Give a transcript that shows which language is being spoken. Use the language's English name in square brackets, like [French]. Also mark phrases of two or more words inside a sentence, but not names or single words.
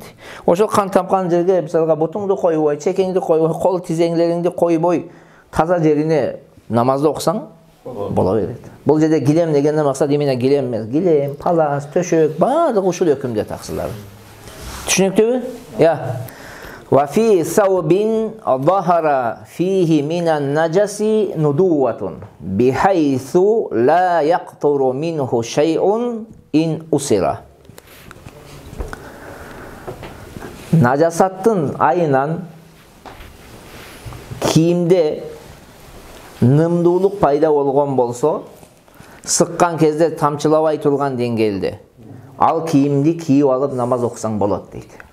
[Kyrgyz] Ошол кан тамган жерге мисалга бутуңду койбой, чекеңди койбой, кол тизеңлериңди койбой, таза жерине намазды окусаң боло берет. Бул жерде килем дегенден максат эмне килем эмес. Килем, палас, төшөк, баардыгы ушул өкүмдө таксылар. Түшүнүктүүбү? Я. [Arabic] وفي ثوب ظهر فيه من النجس نداوة بحيث لا يقطر منه شيء إن عصر. [Kyrgyz] Najasаттын айынан кийимде нымдуулук пайда болгон болсо, сыккан кезде тамчылабай турган деңгээлде, ал кийимди кийип алып намаз окусаң болот дейт.